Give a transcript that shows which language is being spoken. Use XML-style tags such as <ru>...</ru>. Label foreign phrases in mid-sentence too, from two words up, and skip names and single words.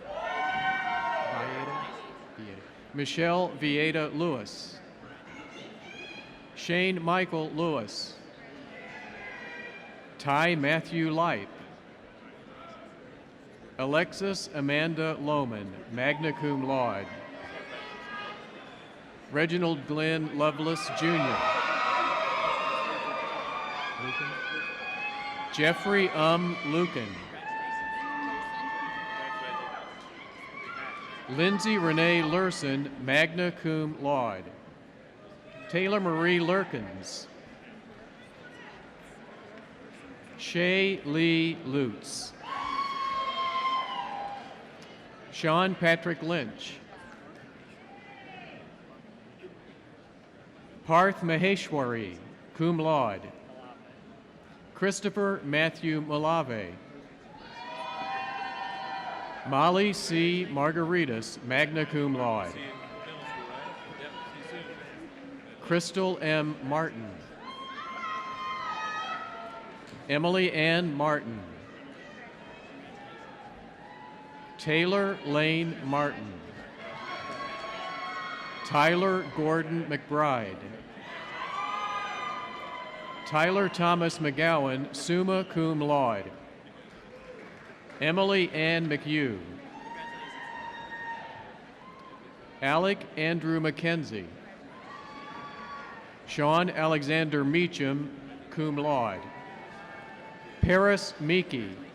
<en>Michelle Vieta Lewis. Shane Michael Lewis. Ty Matthew Lipe. Alexis Amanda Lohman,</en> <la>magna cum laude.</la> <en>Reginald Glenn Lovelace, Jr. Jeffrey Lucan. Lindsay Renee Lurson,</en> <la>magna cum laude.</la> <en>Taylor Marie Lurkins. Shay Lee Lutz. Sean Patrick Lynch. Parth Maheshwari,</en> <la>cum laude.</la> <en>Christopher Matthew Malave. Molly C. Margaritas,</en> <la>magna cum laude.</la> <en>Crystal M. Martin. Emily Ann Martin. Taylor Lane Martin. Tyler Gordon McBride. Tyler Thomas McGowan,</en> <la>summa cum laude.</la> <en>Emily Ann McHugh. Alec Andrew McKenzie. Sean Alexander Meacham,</en> <la>cum laude.</la> <en>Paris Meeky.</en>